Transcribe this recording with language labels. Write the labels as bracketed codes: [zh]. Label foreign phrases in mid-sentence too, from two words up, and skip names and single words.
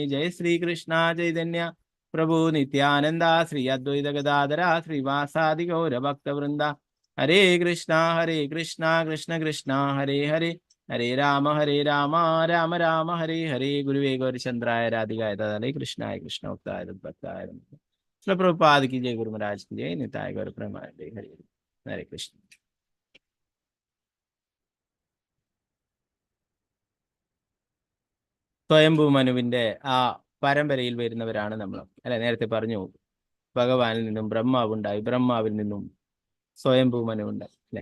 [sa] ജയ ശ്രീകൃഷ്ണ ചൈതന്യ പ്രഭു നിത്യാനന്ദ ശ്രീ അദ്വൈത ഗദാധര ശ്രീവാസാദി ഗൗരഭക്തവൃന്ദ ഹരേ കൃഷ്ണ കൃഷ്ണ കൃഷ്ണ ഹരേ ഹരേ ഹരേ രാമ രാമ രാമ ഹരേ ഹരേ ഗുരുവേ ഗൗരചന്ദ്രായ രാധികായ തദാലേ കൃഷ്ണായ കൃഷ്ണോക്തായ തദ്ഭക്തായ പ്രഭുപാദ് [hi] की जय गुरु महाराज की जय निताय गौर प्रेमानंदे हरे हरे कृष्ण. [ml] സ്വയംഭൂ മനുവിന്റെ ആ പരമ്പരയിൽ വരുന്നവരാണ് നമ്മൾ അല്ലെ. നേരത്തെ പറഞ്ഞു ഭഗവാനിൽ നിന്നും ബ്രഹ്മാവുണ്ടായി, ബ്രഹ്മാവിൽ നിന്നും സ്വയംഭൂ മനു ഉണ്ടായി അല്ലെ.